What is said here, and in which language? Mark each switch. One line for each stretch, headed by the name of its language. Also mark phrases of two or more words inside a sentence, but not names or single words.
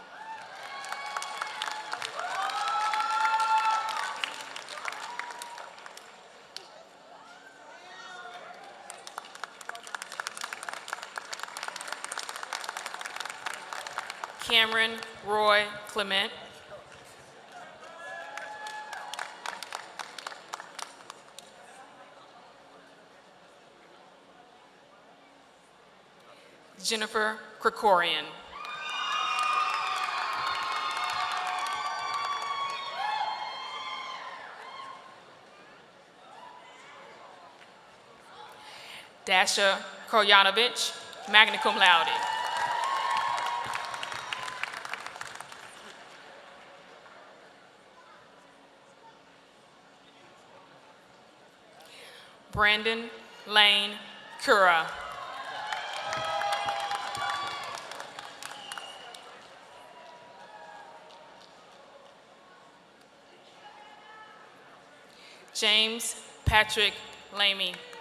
English: Cameron Roy Clement. Jennifer Krikorian. Dasha Kolyanovich,
Latin: magna cum laude.
English: Brandon Lane Cura. James Patrick Lamy.